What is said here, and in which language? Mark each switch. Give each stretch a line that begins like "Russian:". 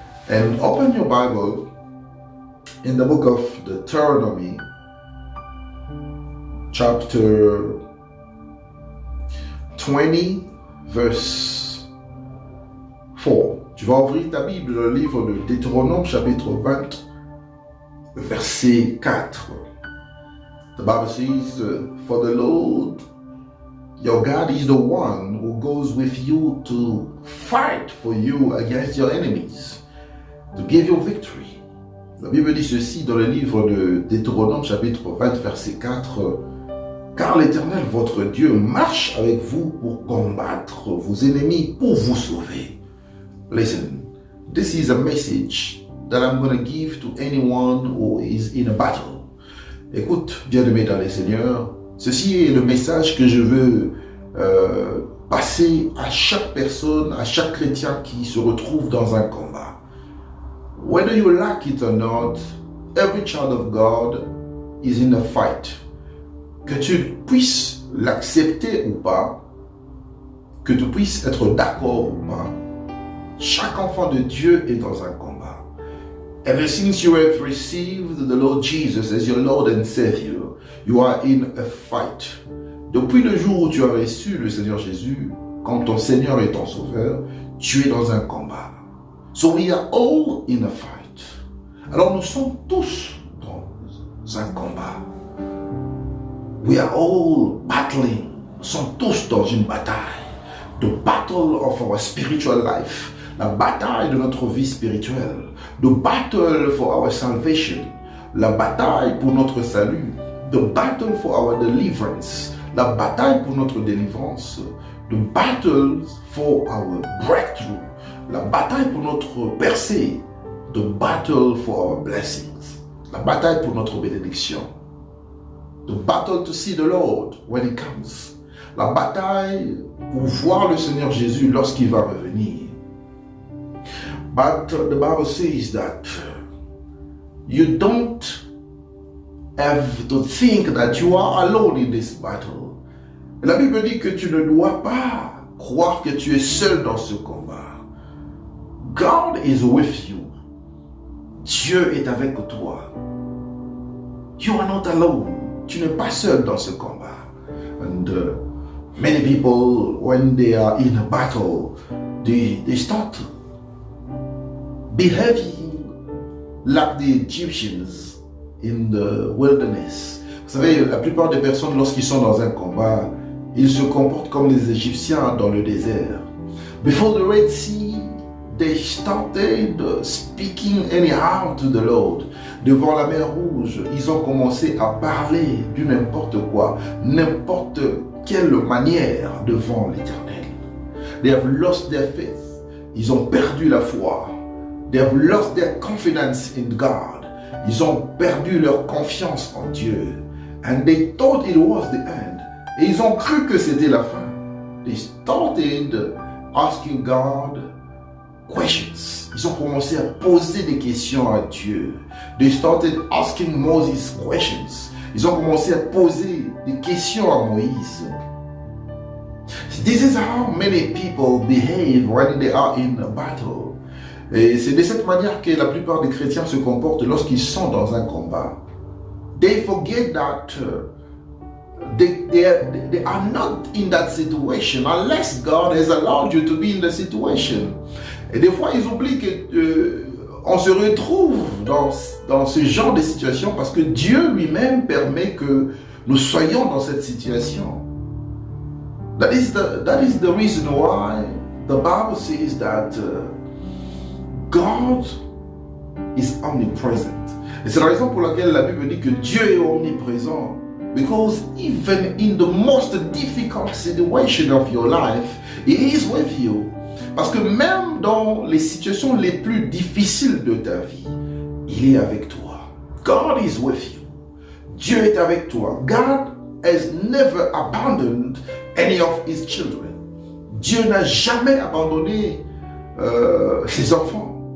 English: And open your Bible in the book of Deuteronomy, chapter 20, verse 4.
French: Tu vas ouvrir ta Bible, le livre de Deutéronome, chapitre 20, verset 4.
English: The Bible says, "For the Lord, your God is the one who goes with you to fight for you against your enemies, to give you victory.
French: La Bible dit ceci dans le livre de Deutéronome chapitre 20 verset 4. Car l'Éternel votre Dieu marche avec vous pour combattre vos ennemis, pour vous sauver.
English: Listen, this is a message that I'm going to give to anyone who is in a battle.
French: Écoute, bien-aimé dans les Seigneurs, ceci est le message que je veux passer à chaque personne, à chaque chrétien qui se retrouve dans un combat.
English: Whether you like it or not, every child of God is in a fight.
French: Que tu puisses l'accepter ou pas, que tu puisses être d'accord ou pas, chaque enfant de Dieu est dans un combat.
English: Ever since you have received the Lord Jesus as your Lord and Savior, you are in a fight.
French: Depuis le jour où tu as reçu le Seigneur Jésus, comme ton Seigneur et ton Sauveur, tu es dans un combat.
English: So we are all in a fight.
French: Alors nous sommes tous dans un combat.
English: We are all battling.
French: Nous sommes tous dans une bataille.
English: The battle of our spiritual life.
French: La bataille de notre vie spirituelle.
English: The battle for our salvation.
French: La bataille pour notre salut.
English: The battle for our deliverance.
French: La bataille pour notre délivrance.
English: The battle for our breakthrough.
French: La bataille pour notre percée.
English: The battle for our blessings.
French: La bataille pour notre bénédiction.
English: The battle to see the Lord when He comes.
French: La bataille pour voir le Seigneur Jésus lorsqu'il va revenir.
English: But the Bible says that you don't have to think that you are alone in this battle.
French: Et la Bible dit que tu ne dois pas croire que tu es seul dans ce combat.
English: God is with you.
French: Dieu est avec toi.
English: You are not alone.
French: Tu n'es pas seul dans ce combat.
English: And many people, when they are in a battle, they start behaving like the Egyptians in the wilderness.
French: Vous savez, la plupart des personnes, lorsqu'ils sont dans un combat, ils se comportent comme les Égyptiens dans le désert.
English: Before the Red Sea, they started speaking anyhow to the Lord.
French: Devant la mer Rouge, ils ont commencé à parler du n'importe quoi, n'importe quelle manière devant l'Éternel.
English: They have lost their faith.
French: Ils ont perdu la foi.
English: They have lost their confidence in God.
French: Ils ont perdu leur confiance en Dieu.
English: And they thought it was the end.
French: Et ils ont cru que c'était la fin.
English: They started asking God questions.
French: Ils ont commencé à poser des questions à Dieu.
English: They started asking Moses questions.
French: Ils ont commencé à poser des questions à Moïse.
English: This is how many people behave when they are in a battle.
French: Et c'est de cette manière que la plupart des chrétiens se comportent lorsqu'ils sont dans un combat.
English: They forget that they are not in that situation unless God has allowed you to be in the situation.
French: Et des fois, ils oublient qu'on se retrouve dans ce genre de situation parce que Dieu lui-même permet que nous soyons dans cette situation.
English: That is the reason why the Bible says that God is omnipresent.
French: Et c'est la raison pour laquelle la Bible dit que Dieu est omniprésent.
English: Because even in the most difficult situation of your life, He is with you.
French: Parce que même dans les situations les plus difficiles de ta vie, il est avec toi.
English: God is with you.
French: Dieu est avec toi.
English: God has never abandoned any of His children.
French: Dieu n'a jamais abandonné ses enfants.